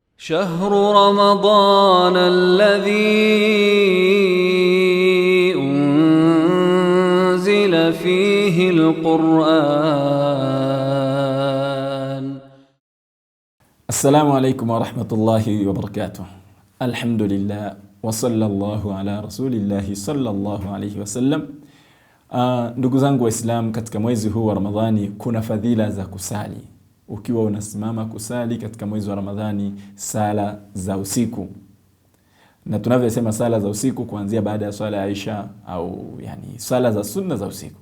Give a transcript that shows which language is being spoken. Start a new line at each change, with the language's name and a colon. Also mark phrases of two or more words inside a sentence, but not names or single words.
Arabic: شهر رمضان الذي أنزل فيه القرآن. السلام عليكم ورحمة الله وبركاته. الحمد لله وصلى الله على رسول الله صلى الله عليه وسلم.
Swahili: Ndugu zangu Waislamu, katika mwezi huu wa Ramadhani kuna fadhila za kusali. Ukiwa unasimama kusali katika mwezi wa Ramadhani sala za usiku, na tunavyosema sala za usiku kuanzia baada ya swala ya Isha, au sala za sunna za usiku.